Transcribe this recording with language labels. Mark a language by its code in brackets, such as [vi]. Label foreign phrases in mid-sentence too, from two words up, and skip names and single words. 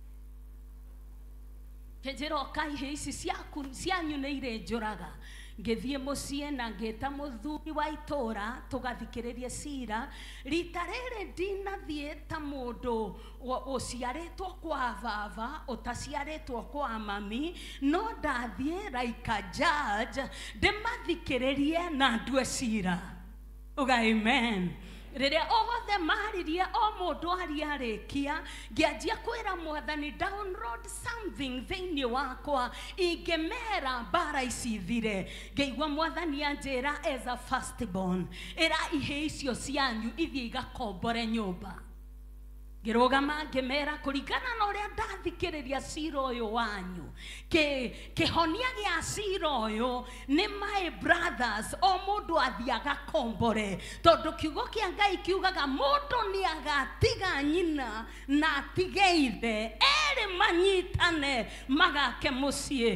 [ki] Kĩnjĩra oka ihĩ ici cianyu nĩ irĩ njũraga. Ngĩthiĩ mũciĩ na ngĩta mũthuri wa itũũra tũgathikĩrĩria cira. Rita rĩrĩ ndinathiĩ ta mũndũ ũciarĩtwo kwa baba ũtaciarĩtwo kwa mami, no ndathiĩ [en] like a judge [ki] ndĩmathikĩrĩrie na ndue cira. Uga amen. Rĩrĩa othe maririe o mũndũ arĩkia, ngĩanjia kwĩra Mwathani [en] download something [ki] thĩinĩ wakwa ingĩmera mbara ici thire. Ngĩigua Mwathani anjĩra [en] as a first born, [ki] ĩra ihĩ icio cianyu ithiĩ igakombore nyũmba. Ngĩrũgama ngĩmera kũringana na ũrĩa ndathikĩrĩria cira ũyũ wanyu, kĩhonia gĩa cira ũyũ nĩ [en] my brothers, [ki] o mũndũ athiĩ agakombore, tondũ kiugo kĩa Ngai kiugaga mũndũ nĩ agatiga nyina na atige ithe, erĩ manyitane magake mũciĩ.